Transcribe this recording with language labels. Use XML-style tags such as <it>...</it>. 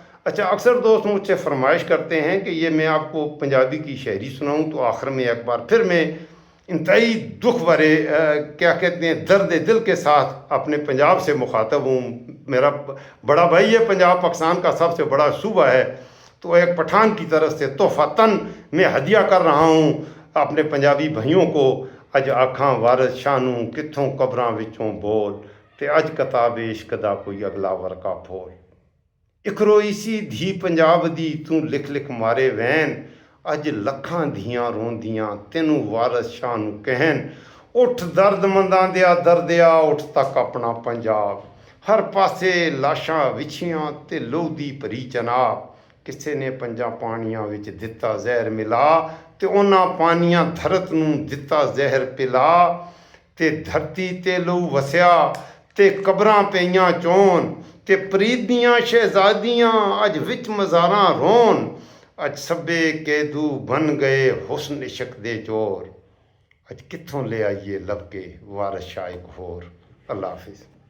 <ur>اچھا، اکثر دوست مجھ سے فرمائش کرتے ہیں کہ یہ میں آپ کو پنجابی کی شاعری سناؤں، تو آخر میں ایک بار پھر میں انتہائی دکھ بھرے کیا کہتے ہیں درد دل کے ساتھ اپنے پنجاب سے مخاطب ہوں. میرا بڑا بھائی ہے، پنجاب پاکستان کا سب سے بڑا صوبہ ہے، تو ایک پٹھان کی طرف سے تحفتاً میں ہدیہ کر رہا ہوں اپنے پنجابی بھائیوں کو.</ur> <pa>اج آکھاں وارث شانوں کتھوں قبراں وچوں بول، تے اج کتاب عشق دا کوئی اگلا ورقہ پھول. ایک روئی سی دھی پنجاب دی توں لکھ لکھ مارے وین، اج لکھاں دھیاں روندیاں تینوں وارث شاہ نوں کہن. اٹھ درد منداں دیا دردیا، اٹھ تک اپنا پنجاب، ہر پاسے لاشاں وچھیاں تے لو دی پری چناب. کسے نے پنجاں پانیاں وچ دتا زہر ملا، تے انہاں پانیاں دھرت نوں دتا زہر پلا. تے دھرتی تے لو وسیا تے قبراں پیاں چون، تے پریدیاں شہزادیاں اج وچ مزاراں رون. اج سبے قیدو بن گئے حسن عشق دے چور، اج کتھوں لے آئیے لب کے وارث شاہ ایک ہور. اللہ حافظ.</pa>